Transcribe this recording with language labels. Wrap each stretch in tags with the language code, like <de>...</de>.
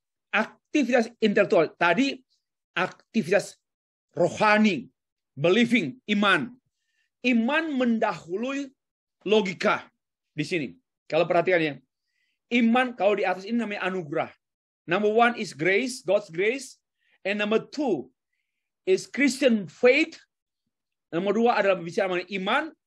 <id>Aktivitas intelektual. Tadi aktivitas rohani, believing, iman. Iman mendahului logika di sini. Kalau perhatikan ya. Iman kalau di atas ini namanya anugerah.</id> <en>Number one is grace, God's grace. And number two is Christian faith.</en> <id>Nomor dua adalah bicara mengenai iman.</id>